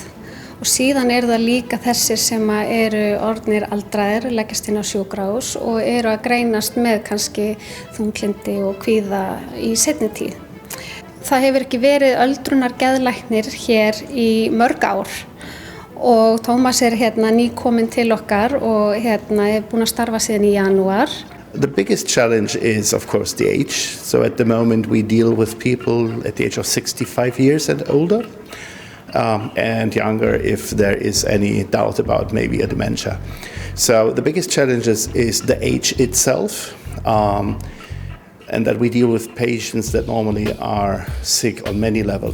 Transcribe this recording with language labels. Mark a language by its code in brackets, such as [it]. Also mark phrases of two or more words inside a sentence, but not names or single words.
[is] Og síðan eru það líka þessir sem eru orðnir aldraðir, leggjast inn á sjúkrahús og eru að greinast með kannski þunglyndi og kvíða í seinni tíð. Það hefur ekki verið öldrunargeðlæknir hér í mörg ár og Tómas er nýkominn til okkar og er búinn að starfa síðan í janúar. [en] The biggest challenge is, of course, the age. So at the moment we deal with people at the age of 65 years and older. And younger if there is any doubt about maybe a dementia. So the biggest challenge is the age itself, and that we deal with patients that normally are sick on many levels.